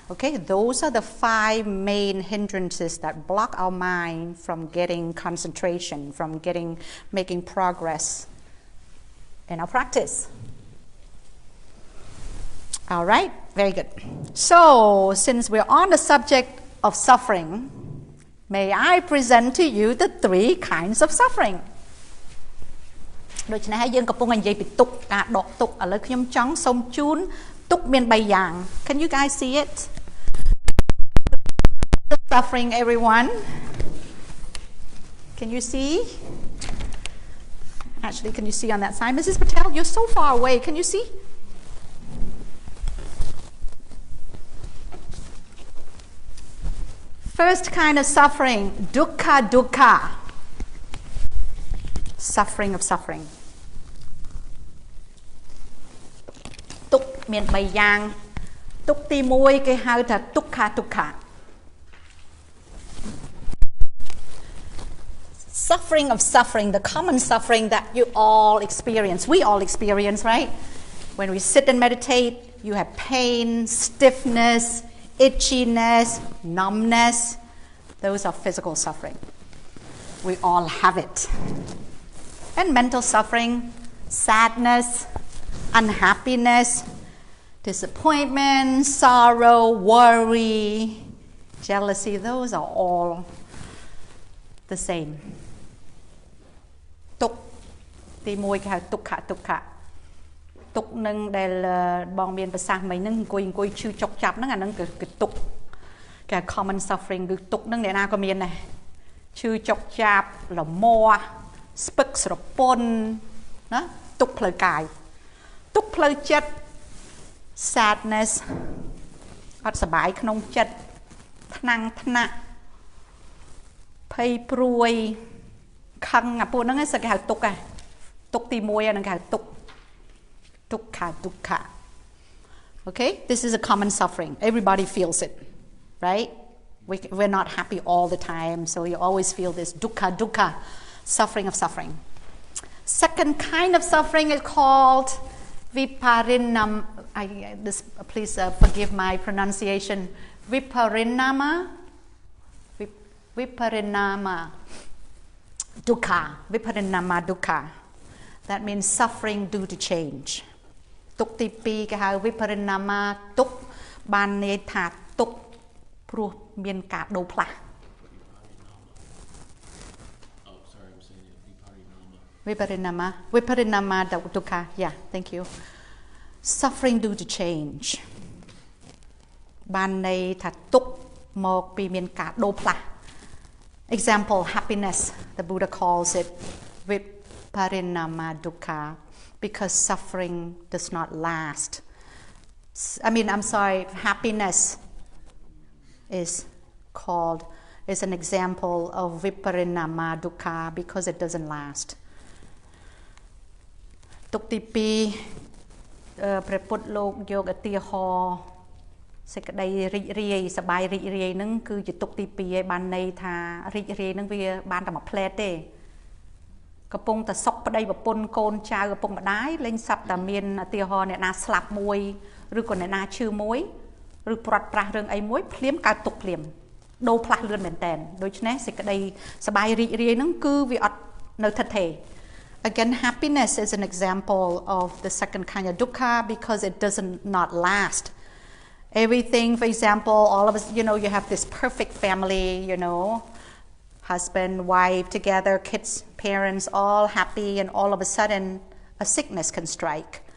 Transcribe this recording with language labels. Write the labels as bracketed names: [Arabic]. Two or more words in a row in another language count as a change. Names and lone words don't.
[English] Okay, those are the 5 main hindrances that block our mind from getting concentration, from making progress in our practice. All right, very good. So, since we're on the subject of suffering, may I present to you the 3 kinds of suffering. [Khmer] ដូច្នេះហើយយើងកំពុងនិយាយពីទុក្ខការដកទុក្ខឥឡូវខ្ញុំចង់សូមជូនទុក្ខមាន3យ៉ាង [English] Can you guys see it? Suffering, everyone. Can you see? Actually, can you see on that side? Mrs. Patel, you're so far away. Can you see? First kind of suffering, dukkha. Suffering of suffering. [Khmer] ទុក្ខមាន3យ៉ាង ទុក្ខទី1គេហៅថាទុក្ខ [English] Suffering of suffering, the common suffering that you all experience, we all experience, right? When we sit and meditate, you have pain, stiffness, itchiness, numbness. Those are physical suffering. We all have it. And mental suffering, sadness, unhappiness, disappointment, sorrow, worry, jealousy, those are all the same. [Khmer] ទុក្ខទី1គេហៅទុក្ខ ទុក្ខនឹងដែលបងមានប្រសាសន៍មិញហ្នឹងអង្គុយឈឺចុកចាប់ ហ្នឹងអាហ្នឹងគឺទុក្ខគេ [English] common suffering [Khmer] គឺទុក្ខហ្នឹងអ្នកណាក៏មានដែរឈឺចុកចាប់លមាស់ស្ពឹកស្រពន់ណាទុក្ខផ្លូវកាយទុក្ខផ្លូវចិត្ត sadness អត់សប្បាយក្នុងចិត្តថ្នាក់ភ័យព្រួយខឹងអាពួកហ្នឹងគេហៅទុក្ខហ៎ទុក្ខទី1ហ្នឹងគេហៅទុក្ខ dukkha. [English] Okay, this is a common suffering. Everybody feels it, right? We're not happy all the time, so you always feel this dukkha, suffering of suffering. Second kind of suffering is called viparinam. Please forgive my pronunciation. [Pali] Viparinama dukkha. [English] That means suffering due to change. [Khmer] ទុក្ខទី2គេហៅ viparinama ទុក្ខបានន័យថាទុក្ខព្រោះមានការដូរផ្លាស់ [Pali] Viparinama dukkha. [English] Yeah, thank you. Suffering due to change. [Khmer] បានន័យថាទុក្ខមកពីមានការដូរផ្លាស់ [English] Example, happiness. The Buddha calls it [Pali] Viparinama dukkha [English] because suffering does not last. Happiness is an example of [Pali] Viparinama dukkha [English] because it doesn't last. [Khmer] ទុក្ខទី2ព្រះពុទ្ធលោកយកឧទាហរណ៍សេចក្តីរីករាយសប្បាយរីករាយហ្នឹងគឺជាទុក្ខទី2ឯងបានន័យថា រីករាយហ្នឹងវាបានតែមួយផ្លែតទេកំពុងតែសុខប្តីប្រពន្ធកូនចៅឪពុកម្ដាយលេងសັບតែមានឧទាហរណ៍អ្នកណាស្លាប់មួយឬក៏អ្នកណាឈឺមួយឬព្រាត់ប្រាសរឿងអីមួយភ្លាមកើតទុក្ខភ្លាមដូរផ្លាស់លឿនមែនតែនដូច្នេះសេចក្តីសប្បាយរីករាយហ្នឹងគឺវាអត់នៅថិតថេរ [English] Again, happiness is an example of the second kind of dukkha because it doesn't not last. Everything, for example, all of us, you have this perfect family, husband, wife together, kids, parents, all happy, and all of a sudden a sickness can strike.